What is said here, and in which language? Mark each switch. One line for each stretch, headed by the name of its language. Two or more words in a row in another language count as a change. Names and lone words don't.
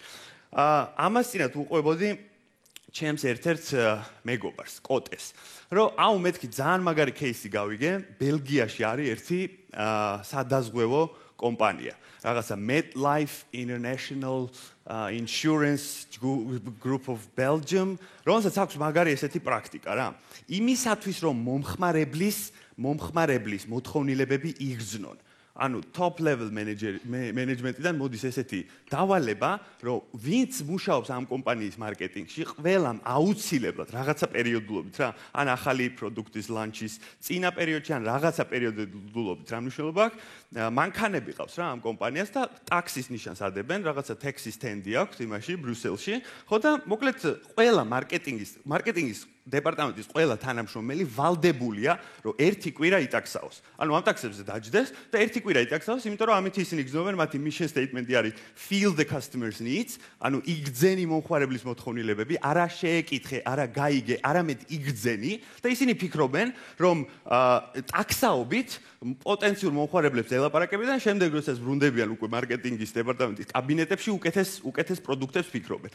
Georgian: ამას წინათ უყვებოდი ჩემს ერთ-ერთ მეგობარს, კოტეს, რომ აუ მეთქი ძალიან მაგარი кейსი გავიგე, ბელგიაში არის ერთი სადაზღვევო კომპანია, რაღაცა MetLife International Insurance Group of Belgium, რომელსაც აქვს მაგარი ესეთი პრაქტიკა რა. იმისათვის რომ მომხმარებლის მოთხოვნილებები იგრძნონ. ანუ
English: top level management
Georgian: იდან მოდის ესეთი დავალება, რომ ვინც მუშაობს ამ კომპანიის მარკეტინგში, ყველამ აუცილებლად რაღაცა პერიოდულობით რა, ან ახალი პროდუქტის ლანჩის წინა პერიოდში, ან რაღაცა პერიოდულობით რა მნიშვნელობა აქვს, მანქანები ყავს რა ამ კომპანიას და ტაქსის ნიშანს ადებენ, რაღაცა
English: taxi stand-
Georgian: ი აქვს იმაში ბრიუსელში, ხო და მოკლედ ყველა მარკეტინგის დეპარტამენტის ყველა თანამშრომელი ვალდებულია, რომ ერთი კვირა იტაქსაოს. ანუ ამ ტაქსებზე დაჯდეს და ერთი კვირა იტაქსაოს, იმიტომ რომ ამით ისინი გრძნობენ, მათი
English: mission statement-
Georgian: ი არის
English: feel the customer's needs,
Georgian: ანუ იგრძენი მომხმარებლის მოთხოვნილებები, არა შეეკითხე, არა გაიგე, არამედ იგრძენი და ისინი ფიქრობენ, რომ ტაქსაობით პოტენციურ მომხმარებლებს ელაპარაკებიდან, შემდეგ როდესაც ბრუნდებიან უკვე მარკეტინგის დეპარტამენტის კაბინეტებში უკეთეს პროდუქტებს ფიქრობენ.